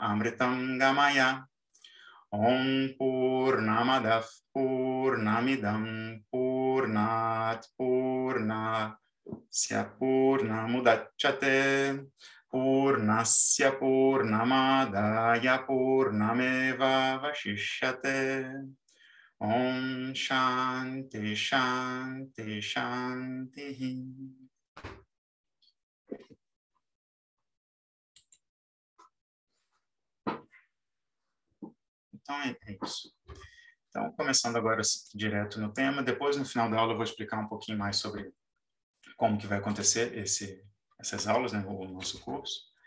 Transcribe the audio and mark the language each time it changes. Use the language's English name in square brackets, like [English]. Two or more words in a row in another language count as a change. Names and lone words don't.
[Sanskrit] अमृतम् गमय ॐ पूर्णमदव् पूर्णमिदम् पूर्णात् पूर्णस्य पूर्णमुदच्यते पूर्णस्य पूर्णमादाय पूर्णमेव वशिष्यते ॐ शान्ति शान्ति शान्ति. [Portuguese] Então é isso. Então, começando agora direto no tema, depois no final da aula eu vou explicar um pouquinho mais sobre como que vai acontecer essas aulas, né, o nosso curso.